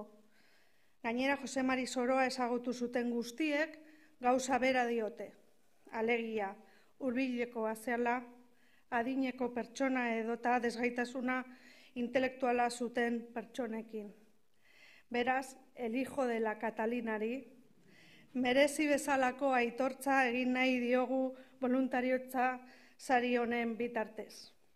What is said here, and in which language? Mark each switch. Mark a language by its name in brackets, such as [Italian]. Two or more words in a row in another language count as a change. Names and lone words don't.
[Basque] Gainera, Jose Mari Soroa ezagutu zuten guztiek gauza bera diote. Alegia, hurbilekoa zela, adineko pertsona edota desgaitasuna intelektuala zuten pertsonekin. Beraz, [Spanish] el hijo de la Catalinari, [Basque] merezi bezalako aitortza egin nahi diogu boluntariotza sari honen bitartez.